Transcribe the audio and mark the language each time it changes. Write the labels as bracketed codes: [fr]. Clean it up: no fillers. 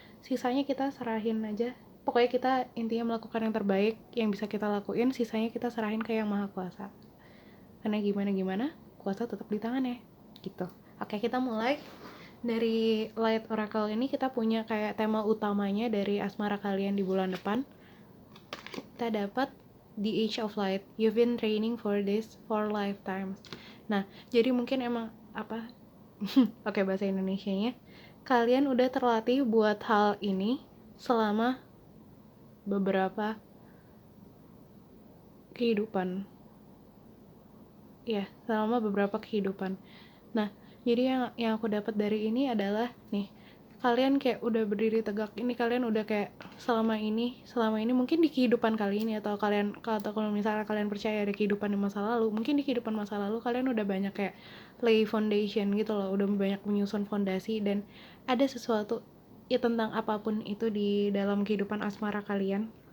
[id] Sisanya kita serahin aja. Pokoknya kita intinya melakukan yang terbaik yang bisa kita lakuin, sisanya kita serahin ke Yang Maha Kuasa. Karena gimana-gimana, kuasa tetap di tangannya gitu. Oke, kita mulai. Dari Light Oracle ini kita punya kayak tema utamanya dari asmara kalian di bulan depan. Kita dapat The Age of Light. [en] You've been training for this for lifetimes. [id] Nah, jadi mungkin emang apa? Oke, bahasa Indonesianya. Kalian udah terlatih buat hal ini selama beberapa kehidupan. Ya, selama beberapa kehidupan. Nah, jadi yang aku dapat dari ini adalah nih, kalian kayak udah berdiri tegak ini, kalian udah kayak selama ini mungkin di kehidupan kali ini, atau kalau misalnya kalian percaya ada kehidupan di masa lalu, mungkin di kehidupan masa lalu kalian udah banyak kayak [en] lay foundation [id] gitu loh, udah banyak menyusun fondasi, dan ada sesuatu ya tentang apapun itu di dalam kehidupan asmara kalian.